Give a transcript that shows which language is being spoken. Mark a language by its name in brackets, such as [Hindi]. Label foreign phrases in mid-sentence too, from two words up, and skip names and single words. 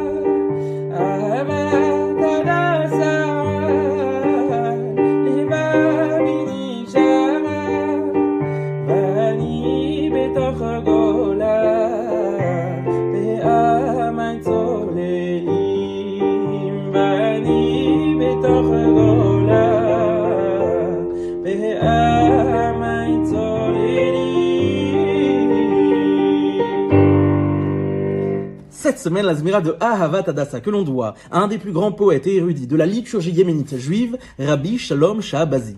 [Hebrew] אהבת הדסה, היבה מנג'לה. ואני בתוך הגולה, בעמי צוללים. ואני בתוך הגולה, [French] Cette semaine, la Zmira de Ahavat Hadassa, que l'on doit à un des plus grands poètes et érudits de la liturgie yéménite juive, Rabbi Shalom Shahabazi.